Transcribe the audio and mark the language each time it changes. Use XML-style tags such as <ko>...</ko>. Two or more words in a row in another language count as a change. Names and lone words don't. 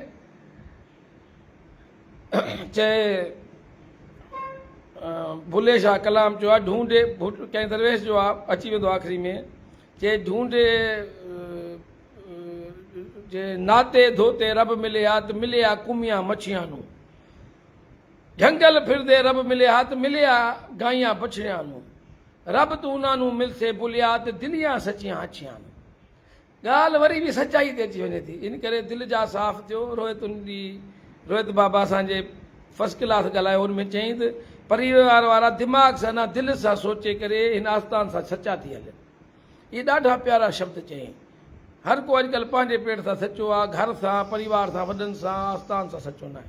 <sd>चए भुले शाह कलाम जो आहे ढूंढे कंहिं दरवेश जो आहे अची वेंदो आख़िरी में चए ढूंढे जे नाते धोते रब मिले हा त मिले हा कुमिया मछियां नूं जंगल फिरदे रब मिले हा त मिले हा गाइयां बछड़ियां नूं रब तूं</sd> <pa>ਉਹਨਾਂ ਨੂੰ ਮਿਲਸੇ ਬੁਲਿਆ ਤੇ ਦਿਲੀਆਂ ਸੱਚੀਆਂ ਅੱਛੀਆਂ</pa> <sd>ॻाल्हि वरी बि सचाई ते अची वञे थी। इन करे दिलि जा साफ़ थियो। रोहित बाबा असांजे</sd> <en>first class</en> <sd>ॻाल्हायो, हुनमें चयईं त परिवार वारा दिमाग़ सां न दिलि सां सोचे करे हिन आस्थान सां सचा थी हलनि। इहे ॾाढा प्यारा शब्द चयईं। हर को अॼुकल्ह पंहिंजे पेट सां सचो आहे, घर सां, परिवार सां, वॾनि सां, आस्थान सां सचो न आहे।</sd>